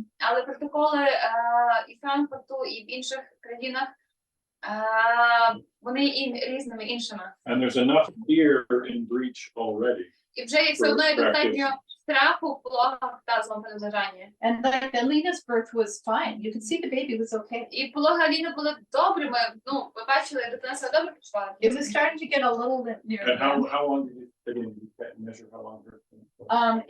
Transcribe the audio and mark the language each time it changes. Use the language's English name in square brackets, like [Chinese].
[Ukrainian] Але протоколи і Франкфурту, і в інших країнах, вони різними іншими. [English] And there's enough fear in Breech already. [Ukrainian] І вже є все одно і достатньо страху в пологах в тазовому передлежанні. [English] And like Alina's birth was fine. You could see the baby was okay. [Ukrainian] І пологи Аліни були добрими. Ну, ви бачили, дитина себе добре почувала. [English] It was starting to get a little bit near. And how long did you measure how long her?